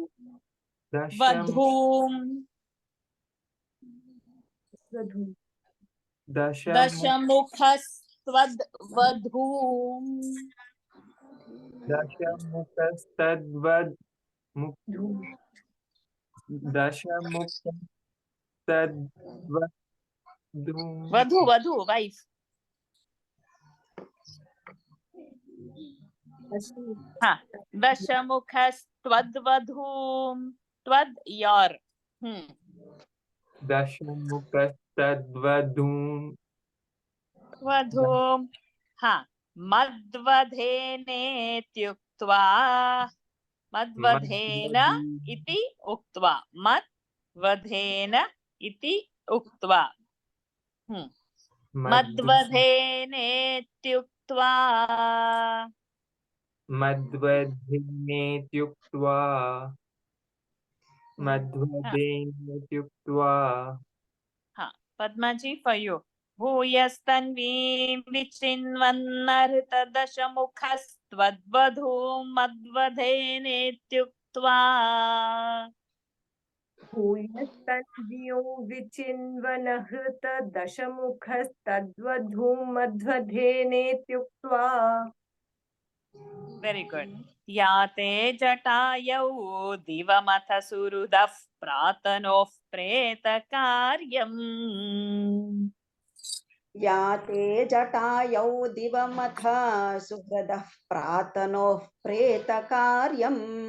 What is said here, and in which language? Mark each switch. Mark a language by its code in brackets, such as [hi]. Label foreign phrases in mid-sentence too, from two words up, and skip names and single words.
[sa] vadhum dashamukhastvadvadhum vadhu wife. Dashamukhastvadvadhum. Tvad your. dashamukhastvadvadhum Vadhum. Madvadhenetyuktva. Madvadhena iti uktva. Madvadhena iti uktva. Madvadhenetyuktva. madvadhenetyuktva [en] Padmaji, for you. [sa] Bhuyasthanvi vichinvannarhita dashamukhastvadvadhum madvadhenetyuktva. इत्युक्त्वा भूयस्तन्व्यो विचिन्वनहृत दशमुखस्तद्वधूमध्वधेनेत्युक्त्वा [en] very good [sa] याते जटायौ दिवमथ सुहृदः प्रातनोः प्रेतकार्यम् याते जटायौ दिवमथ सुहृदः प्रातनोः प्रेतकार्यम्